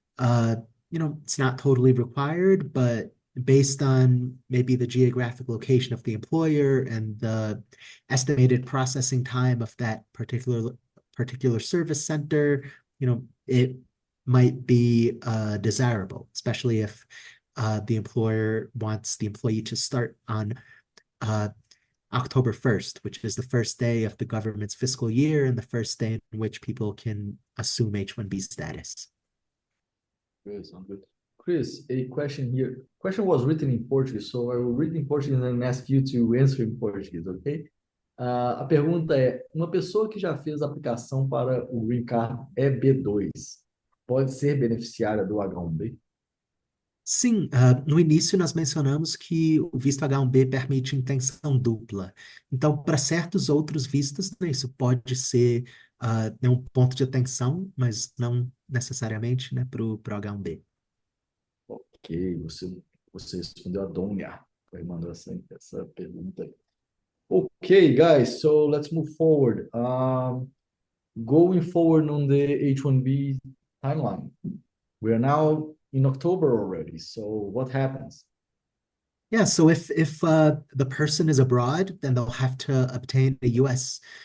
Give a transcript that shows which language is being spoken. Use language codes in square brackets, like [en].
[en] Uh, it's not totally required, but based on maybe the geographic location of the employer and the estimated processing time of that particular service center, it might be desirable, especially if the employer wants the employee to start on uh, October 1st, which is the first day of the government's fiscal year and the first day in which people can assume H-1B status. Good, sounds good. Chris, a question here. Question was written in Portuguese, so I will read in Portuguese and then ask you to answer in Portuguese, ok? [pt] A pergunta é: uma pessoa que já fez a aplicação para o Green Card EB2 pode ser beneficiária do H-1B? Sim, no início nós mencionamos que o visto H-1B permite intenção dupla. Então, para certos outros vistos, né, isso pode ser um ponto de atenção, mas não necessariamente, né, para o H-1B. Ok, você respondeu a Dônia. Foi mandou essa pergunta aí. [en] Okay, guys, so let's move forward. Going forward on the H-1B timeline, we are now in October already. So what happens? Yeah, so if the person is abroad, then they'll have to obtain a U.S.